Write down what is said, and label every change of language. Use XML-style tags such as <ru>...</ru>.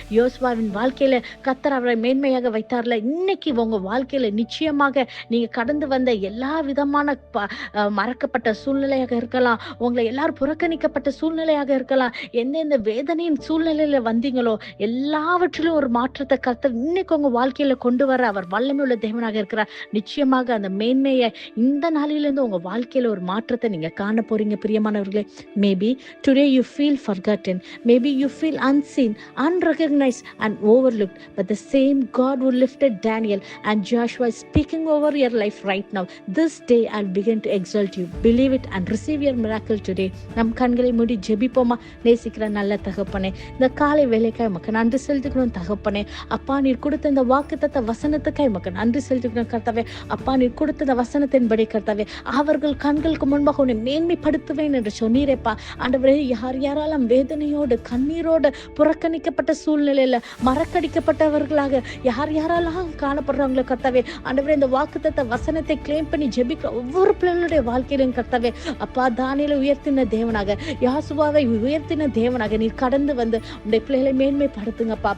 <ta>யோசுவாவின் வாழ்க்கையில கர்த்தர் அவரை மேன்மையாக வைத்தார்ல. இன்னைக்கு உங்க வாழ்க்கையில நிச்சயமாக நீங்க கடந்து வந்த எல்லா விதமான மறக்கப்பட்ட சூழ்நிலையாக இருக்கலாம், உங்களை எல்லாரும் புறக்கணிக்கப்பட்ட சூழ்நிலையாக இருக்கலாம், எந்தெந்த வேதனையின் சூழ்நிலையில வந்தீங்களோ எல்லாவற்றிலும் ஒரு மாற்றத்தை கர்த்தர் இன்னைக்கு உங்க வாழ்க்கையில கொண்டு வர அவர் வல்லமை உள்ள தேவனாக இருக்கிறார். நிச்சயமாக அந்த மேன்மையை இந்த நாளிலிருந்து உங்க வாழ்க்கையில ஒரு மாற்றத்தை நீங்க காண போறீங்க பிரியமானவர்களே.</ta> <en>Maybe today you feel forgotten, maybe you feel unseen, unrecognized and overlooked, but the same God who lifted Daniel and Joshua is speaking over your life right now. This day I'll begin to exalt you. Believe it and receive your miracle today.</en> <ta>நம் கண்களை மூடி ஜெபிப்போமா? நேசிக்கிற நல்ல தகப்பனே, இந்த காலை வேலைக்காய் உமக்கு நன்றி செலுத்துகிறோம் தகப்பனே. அப்பா, நீர் கொடுத்த இந்த வாக்குத்தத்த வசனத்துக்காய் உமக்கு நன்றி செலுத்துகிறோம் கர்த்தாவே. அப்பா, நீர் கொடுத்த இந்த வசனத்தின்படி கர்த்தாவே, அவர்கள் கண்களுக்கு முன்பாக உன்னை மேன்மைப்படுத்துவேன் என்று சொன்னீரேப்பா. ஆண்டவரே, யாரெல்லாம் வேதனையோடு கண்ணீரோடு புறக்கணிக்கப்பட்ட சூழ்நிலையில மறக்கடிக்கப்பட்டவர்களாக யாரெல்லாம் காணப்படுறாங்களோ கர்த்தாவே, ஆண்டவரே, இந்த வாக்குத்தத்த வசனத்தை கிளைம் பண்ணி ஜெபிக்கிற ஒவ்வொரு பிள்ளைகளுடைய வாழ்க்கையிலும் கர்த்தாவே, அப்பா, தானியேலை உயர்த்தின தேவனாக, யோசுவாவை உயர்த்தின தேவனாக நீர் கடந்து உடைய பிள்ளைகளை மேன்மைப்படுத்துங்கப்பா.</ta>